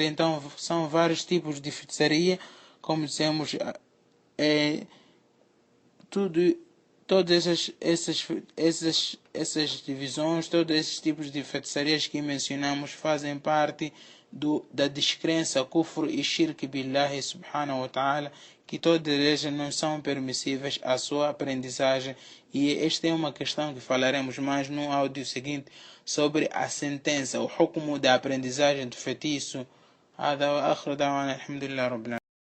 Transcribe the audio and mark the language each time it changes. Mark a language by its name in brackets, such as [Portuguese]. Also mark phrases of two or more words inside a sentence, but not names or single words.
[Portuguese] Então são vários tipos de feitiçaria, como dissemos, todas essas divisões, todos esses tipos de feitiçarias que mencionamos fazem parte da descrença, kufr e [Arabic] شرك بالله سبحانه وتعالى, [Portuguese] que todas elas não são permissíveis à sua aprendizagem. E esta é uma questão que falaremos mais no áudio seguinte, sobre a sentença, o hukmu da aprendizagem do feitiço. [Arabic] هذا وآخر دعوانا الحمد لله رب العالمين.